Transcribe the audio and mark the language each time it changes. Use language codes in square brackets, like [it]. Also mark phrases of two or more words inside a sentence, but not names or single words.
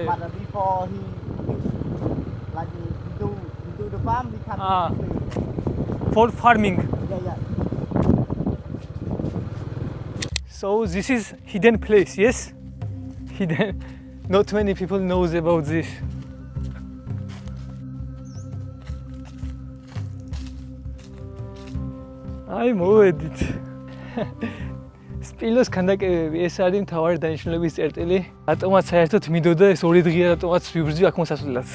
[en] But before he like he do the farm, he come. For farming. Yeah. So this is hidden place, yes? Hidden. Not many people knows about this. [ka] აი მოვედით. სპილოს ქანდაკებები, ეს არის მთავარი დანიშნულების წერტილი. რატომაც საერთოდ მინდოდა ეს 2 დღე რატომაც ვიბრძვი აქ მოსასვლელად.